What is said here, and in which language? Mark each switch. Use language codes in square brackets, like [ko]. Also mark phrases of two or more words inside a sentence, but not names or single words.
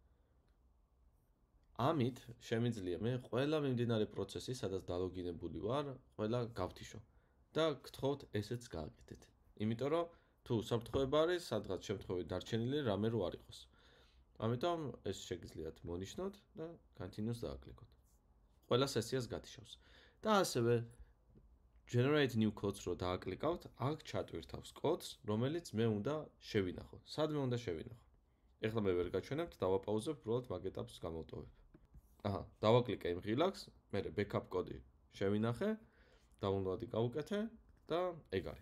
[ka] ამით შემიძლია მე ყველა მიმდინარე პროცესი, სადაც დალოგინებული ვარ, ყველა გავთიშო და გთხოვთ ესეც გააკეთეთ. იმიტომ რომ თუ საფრთხოება არის, სადღაც შემთხვევით დარჩენილი რამე რო არ იყოს. ამიტომ ეს შეგიძლიათ მონიშნოთ და continue-ს დააკლიკოთ. ყველა სესიას გათიშავს. და ასევე [en] generate new codes [ka] რო დააკლიკავთ, აქ ჩატვირთავს კოდს, რომელიც მე უნდა შევინახო. სადმე უნდა შევინახო. ეხლა მე ვერ გაჩვენებთ, დავაპაუზებ, უბრალოდ მაგ ეტაპს გამოვტოვებ. აჰა, დავაკლიკე იმ ღილაკს, მე backup კოდი შევინახე, download-ი გავუკეთე და ეგ არის.